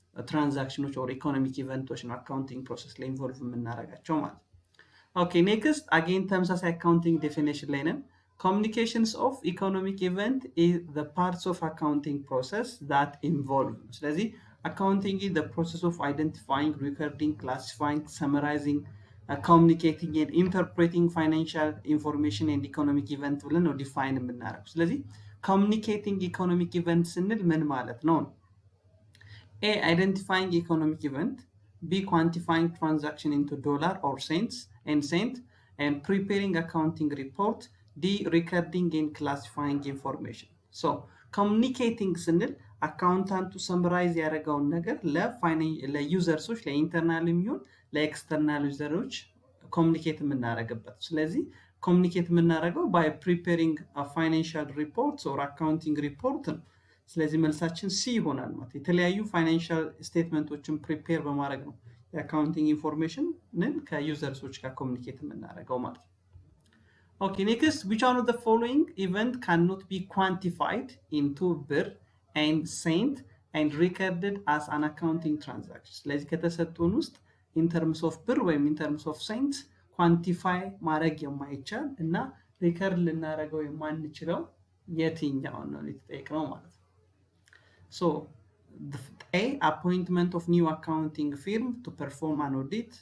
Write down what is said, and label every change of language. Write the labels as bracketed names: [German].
[Amharic] ትራንዛክሽኖች ኦር ኢኮኖሚክ ኢቨንቶች ነው አካውንቲንግ ፕሮሰስ ላይ ኢንቮልቭ የምናደርጋቸው ማለት ነው። ኦኬ፣ ኔክስት አጌን ተመሳሳይ አካውንቲንግ ዴፊኒሽን ላይ ነን። [English] Communications of economic event is the parts of accounting process that involve. ስለዚህ accounting is the process of identifying, recording, classifying, summarizing, communicating and interpreting financial information and economic event [Amharic] ብለን ነው ዲፋይን የምናደርገው። ስለዚህ [English] communicating economic event [Amharic] ስንል ምን ማለት ነው? [English] A, identifying economic event. B, quantifying transaction into dollar or cents and preparing accounting report. D, recording and classifying information. [Amharic] So communicating ስንል አካውንታንቱ ሰምራይዝ ያደረገውን ነገር ለዩዘርሶች ለኢንተርናል የሚሆን ለኤክስተርናል ዩዘሮች ኮሚኒኬት የምናደርግበት። ስለዚህ ኮሚኒኬት የምናደርገው ባይ ፕሪፔሪንግ ፋይናንሻል ሪፖርትስ ኦር አካውንቲንግ ሪፖርት ነው። ስለዚህ መልሳችን ሲ ይሆናል ማለት የተለያዩ ፋይናንሻል ስቴትመንቶችን ፕሪፔር በማድረግ ነው የአካውንቲንግ ኢንፎርሜሽንን ከዩዘርሶች ጋር ኮሚኒኬት የምናደርገው ማለት ነው። [English] Okay, next, which one of the following event cannot be quantified into ብር and cent and recorded as an accounting transaction? [Amharic] ስለዚህ ከተሰጡን ውስጥ in terms of ብር ወይም in terms of cents ኳንቲፋይ ማድረግ የማይቻል እና ሪከርድ ልናደርገው የማንችለው የትኛው ነው የተጠየቅነው ማለት ነው። [English] So A, appointment of new accounting firm to perform an audit.